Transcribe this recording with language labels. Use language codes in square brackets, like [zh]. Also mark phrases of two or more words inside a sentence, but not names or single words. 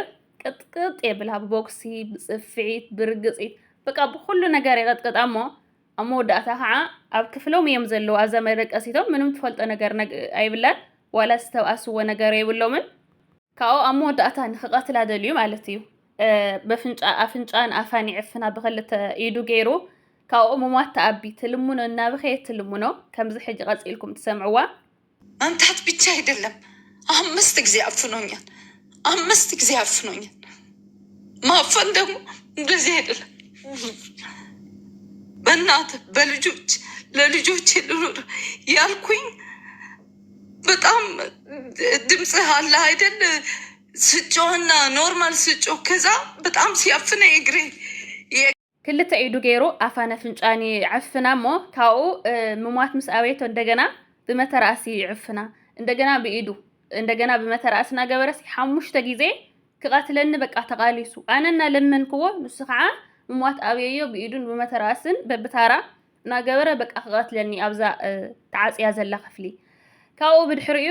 [ti] ቅጥቅጥ የብላ ብቦክሲ ብፅፊዒት ብርግፂት በቃ ብኩሉ ነገር ይቐጥቅጣ እሞ ኣብ መወዳእታ ከዓ ኣብ ክፍሎም እዮም ዘለዉ ኣብዛ መደቀሲቶም ምንም ትፈልጦ ነገር ኣይብላን ዋላ ዝተብኣስዎ ነገር የብሎምን። ካብኡ ኣብ መወዳእታ ንክቐትላ ደልዩ ማለት እዩ። ኣፍንጫን ኣፋን ይዕፍና ብክልተ ኢዱ ገይሩ ካብኡ ምሟት ተኣቢ ትልሙኖ እናብኸየት ትልሙኖ ከምዚ ሕጂ ቀፂልኩም ትሰምዕዋ። [am] አንታት ብቻ አይደለም 5 ጊዜ አፍኖኛል። 5 ጊዜ አፍኖኛል። ማፈን ደግሞ እንደዚህ አይደለም። በእናት በልጆች ለልጆች ልኑር ያልኩኝ በጣም ድምጽ አለ አይደል? ስጮና ኖርማል ስጮ ከዛ በጣም ሲያፍነ እግሬ [ti] ክልተ ኢዱ ገይሩ ኣፋነ ፍንጫኒ ዕፍና እሞ ካብኡ ምሟት ምስ ኣበይቶ እንደገና ብመተራእሲ ይዕፍና እንደገና ብኢዱ እንደገና ብመተራእስና ገበረሲ 5 ግዜ ክቀትለኒ በቃ ተቃሊሱ ኣነና ለመንክዎ ንሱ ከዓ እሟት ኣብየዮ ብኢዱን ብመተራእስን በብታራ ናገበረ በቃ ክቀትለኒ ኣብዛ ተዓፅያ ዘላ ክፍሊ ካብኡ ብድሕሪኡ